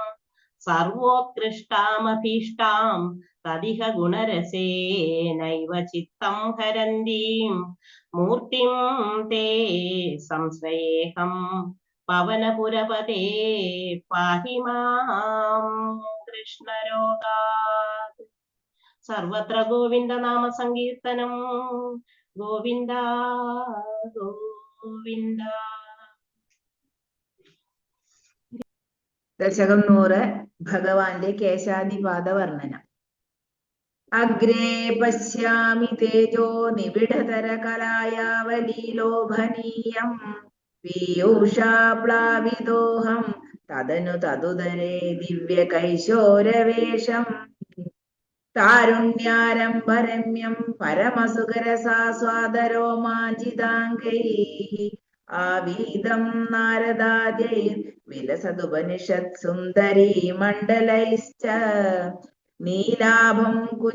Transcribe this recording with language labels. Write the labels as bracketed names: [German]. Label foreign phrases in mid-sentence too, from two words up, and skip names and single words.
[Sanskrit] सर्वोत्कृष्टामभीष्टां तदिह गुणरसेनैव चित्तं हरन्तीं मूर्तिं ते संश्रयेऽहं पवनपुरपते पाहि मां कृष्णरोगात् सर्वत्र गोविन्दनाम सङ्कीर्तनं गोविन्द गोविन्द [Malayalam] ദശകം 100 ഭഗവാന്റെ കേശാദിപാദവർണ്ണന. [Sanskrit] അഗ്രേ പശ്യാമി തേജോ നിബിഡതര കലായാവലീലോഭനീയം പീയൂഷാപ്ലാവിതോഹം തദനു തതുദരേ ദിവ്യകൈശോരവേഷം താരുണ്യാരംഭരമ്യം പരമസുഖരസാസ്വാദരോമാഞ്ചിതാംഗൈഃ ആവീതം നാരദാദ്യൈർ വിലസതുപനിഷത് സുന്ദരീ മണ്ഡലൈശ്ച നീലാഭം